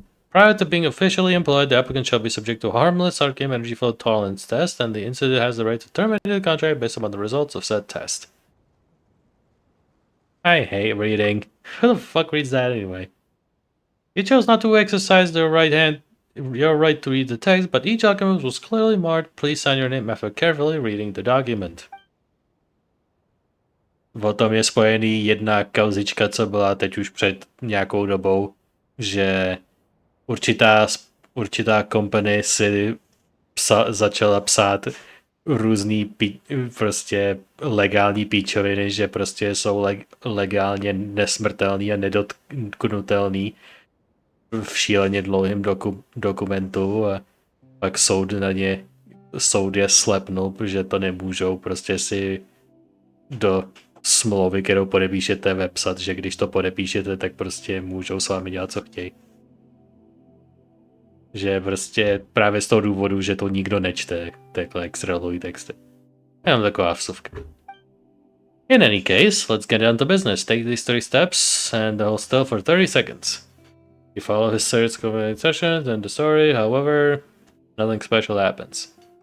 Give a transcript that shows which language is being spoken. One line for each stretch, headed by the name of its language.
English: Prior to being officially employed, the applicant shall be subject to a harmless Arcane energy flow tolerance test, and the Institute has the right to terminate the contract based upon the results of said test. I hate reading. Who the fuck reads that anyway? You chose not to exercise your right to read the text, but each document was clearly marked. Please sign your name after carefully reading the document.
Czech: O tom je spojený jedna kauzička, co byla teď už před nějakou dobou, že určitá company si začala psát různý prostě legální píčoviny, že prostě jsou legálně nesmrtelný a nedotknutelný v šíleně dlouhém dokumentu a pak soud je slepnul, protože to nemůžou prostě si do smlouvy, kterou podepíšete, vepsat, že když to podepíšete, tak prostě můžou s vámi dělat, co chtějí. Že prostě právě z toho důvodu, že to nikdo nečte, takhle extralový texty. Jenom taková vsuvka.
English: In any case, let's get down to business. Take these 3 steps and hold still for 30 seconds. You follow his search sessions and the story, however, nothing special happens.